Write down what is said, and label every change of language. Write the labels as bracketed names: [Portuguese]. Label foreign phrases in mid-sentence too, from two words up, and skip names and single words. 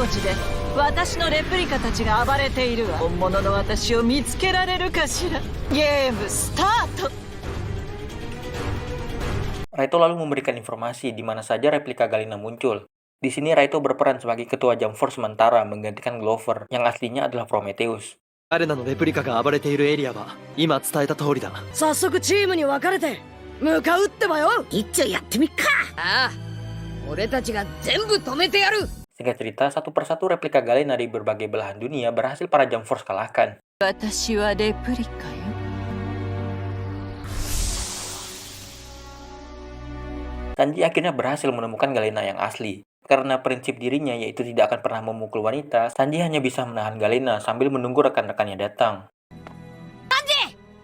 [Indonesian] Raito lalu memberikan informasi di mana saja replika Galena muncul. Di sini Raito berperan sebagai ketua Jump Force sementara menggantikan Glover, yang aslinya adalah Prometheus. [Japanese] 彼らのレプリカが暴れているエリアは今伝えた通りだ。早速チームに分かれて向かうってばよ。一丁やってみっか。ああ、俺たちが全部止めてやる。 [Indonesian] Singkat cerita, satu persatu replika Galena di berbagai belahan dunia berhasil para Jump Force kalahkan. [Japanese] 私はレプリカよ。 [Indonesian] Sanji akhirnya berhasil menemukan Galena yang asli. Karena prinsip dirinya yaitu tidak akan pernah memukul wanita, Sanji hanya bisa menahan Galena sambil menunggu rekan-rekannya datang. Sanji!